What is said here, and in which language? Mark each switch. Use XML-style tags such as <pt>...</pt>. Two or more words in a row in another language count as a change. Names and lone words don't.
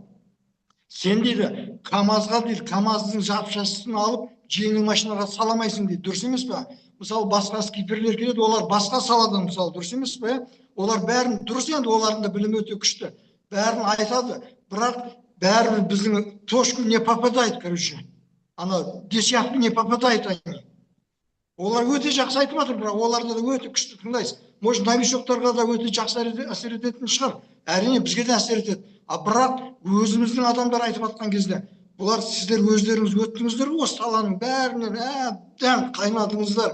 <kk>Сен дейді, КамАЗға дейді, КамАЗдың жапшасын алып, жеңіл машинаға саламайсың дейді. Дұрыс емес пе? Мысалы, басқа скиперлер келеді, олар басқа саладан, мысалы, дұрыс емес пе? Олар бәрін дұрыс, енді олардың да білімі өте күшті. Бәрін айтады, бірақ бәрі біздің</kk> <ru>точку не попадает, короче. Ана десятку не попадает они.</ru> <kk>Олар өте жақсы айтып жатыр, бірақ оларда да өте күшті тыңдайсыз. Может, новичоктарға да өте жақсы әсер ететін шығар. Әрине бізге де әсер етеді. Бірақ өзіміздің адамдар айтып жатқан кезде, бұлар сіздер өздеріңіз өттіңіздер ғой, осы саланың бәрінен әбден қайнадыңыздар.</kk>